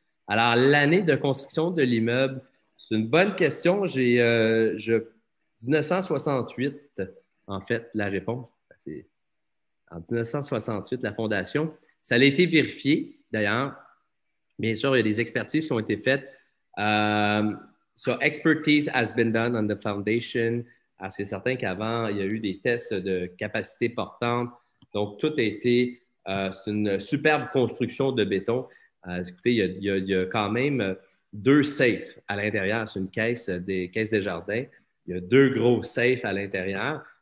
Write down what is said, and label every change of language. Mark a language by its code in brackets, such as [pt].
[fr] Alors, l'année de construction de l'immeuble, c'est une bonne question. J'ai 1968, en fait, la réponse. C'est en 1968, la fondation. Ça a été vérifié, d'ailleurs. Bien sûr, il y a des expertises qui ont été faites. [en] So, expertise has been done on the foundation. [fr] C'est certain qu'avant, il y a eu des tests de capacité portante. Donc, tout a été, c'est une superbe construction de béton. Écoutez, il y a quand même 2 safes à l'intérieur. C'est une caisse des caisses des jardins. Il y a 2 gros safes à l'intérieur.